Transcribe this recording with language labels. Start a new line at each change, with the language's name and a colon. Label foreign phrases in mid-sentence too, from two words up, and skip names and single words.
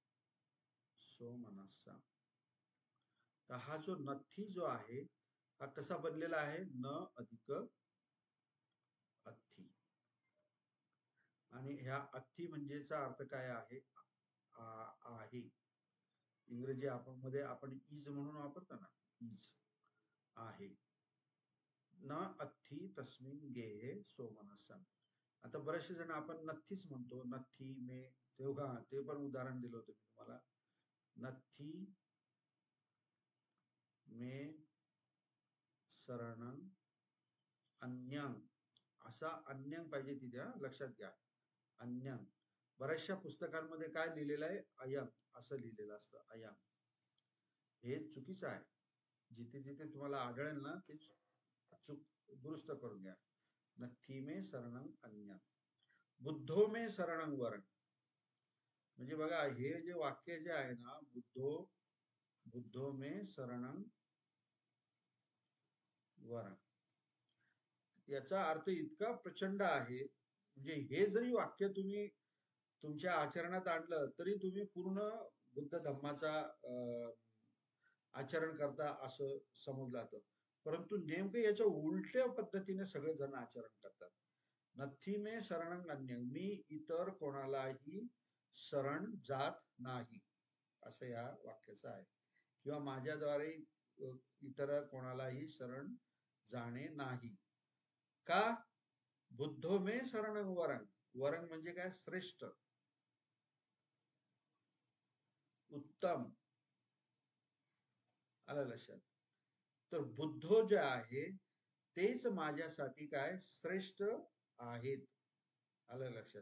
Marathi: तर हा जो नथी जो आहे हा कसा बनलेला आहे? न अधिक अथी. आणि ह्या अथी म्हणजेचा अर्थ काय आहे? आहे. इंग्रजी आपण इज म्हणून वापरतो ना, इज आहे.
Pali: न अथी तस्मिन गेहे सो मनस्सं.
Marathi: आता बरेचसे जण आपण नथीच म्हणतो,
Pali: नथी मे.
Marathi: तेव्हा ते पण उदाहरण दिलं होतं मी तुम्हाला.
Pali: नथी मे शरणं अन्यं.
Marathi: असा अन्यं पाहिजे तिथे, लक्षात घ्या. अन्यं. बऱ्याचशा पुस्तकांमध्ये काय लिहिलेलं आहे? अयं असं लिहिलेलं असतं. अयं हे चुकीचं आहे. जिथे जिथे तुम्हाला आढळेल ना ते दुरुस्त करून घ्या.
Pali: नथी मे शरणं अन्यं. बुद्धो मे शरणं वरं.
Marathi: म्हणजे बघा, हे जे वाक्य जे आहे ना,
Pali: बुद्धो मे शरणं वरं,
Marathi: याचा अर्थ इतका प्रचंड आहे. म्हणजे हे जरी वाक्य तुम्ही तुमच्या आचरणात आणलं तरी तुम्ही पूर्ण बुद्ध धम्माचा आचरण करता असं समजलं जातं. परंतु नेमकं याच्या उलट्या पद्धतीने सगळे जण आचरण करतात.
Pali: नथी मे शरणं अन्यं.
Marathi: मी इतर कोणालाही शरण जात नाही असं या वाक्याचं आहे. किंवा माझ्याद्वारे इतर कोणालाही शरण जाणे नाही. का?
Pali: बुद्धो मे शरणं वरं.
Marathi: वरं म्हणजे काय? श्रेष्ठ, उत्तम. आलं लक्षात? तर बुद्धो जे आहे तेच माझ्यासाठी काय? श्रेष्ठ आहेत. आलं लक्षात?